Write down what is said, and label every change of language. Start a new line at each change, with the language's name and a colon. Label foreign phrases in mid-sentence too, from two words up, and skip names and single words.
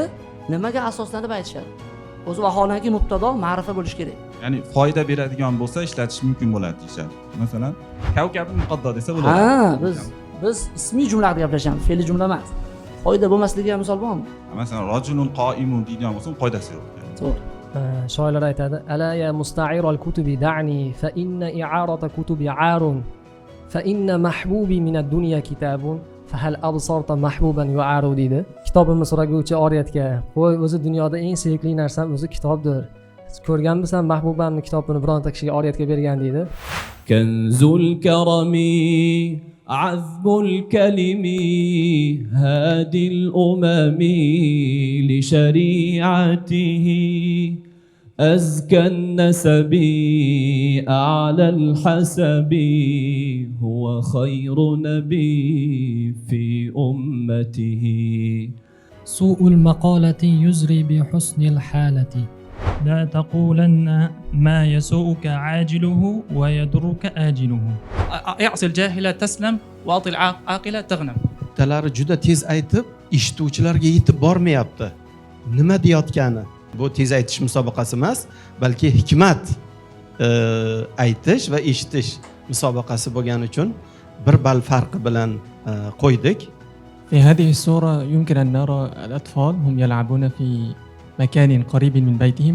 Uzbek: Nimaga asoslanib aytishadi? O'zi vaholanki mubtado ma'rifa bo'lish kerak. Ya'ni foyda beradigan bo'lsa ishlatish mumkin bo'ladi deyishadi. Masalan,
Arabic: كوكب مضيء
Uzbek: desa bo'ladi. Ha, biz ismiy jumla haqida gaplashamiz, fe'li jumla emas. Foyda bo'lmasligiga misol bormi? Masalan,
Arabic: رجل قائم
Uzbek: deydigan bo'lsa, foydasi yo'q. To'g'ri. Shoirlar aytadi:
Arabic: "ألا يا مستعير الكتب دعني فإن إعارة الكتب عار فإن محبوبي من الدنيا كتاب فهل أبصرت محبوبا يعار" deydi.
Uzbek: Kitobimni so'raguvchi oriyatga: "Qo'y, o'zi dunyoda eng sevimli narsam o'zi kitobdir. Ko'rganmisan mahbubamni kitobini bironta kishiga oriyatga bergan" deydi.
Arabic: كنز الكرم عذب الكلم هادي الأمم لشريعته أزكى النسب أعلى الحسب هو خير نبي في أمته سوء المقالة يزري بحسن الحالة لا تقولن ما يسوءك عاجله ويضرك آجله اعصي الجاهل تسلم واطع العاقل تغنم.
Uzbek: Talari juda tez aytib, eshituvchilarga yetib bormayapti. Nima deyotgani? Bu tez aytish musobaqasi emas, balki hikmat aytish va eshitish musobaqasi bo'lgani uchun bir ball farqi bilan qo'ydik.
Arabic: في هذه الصورة يمكن أن نرى الأطفال هم يلعبون في مكان قريب من بيتهم.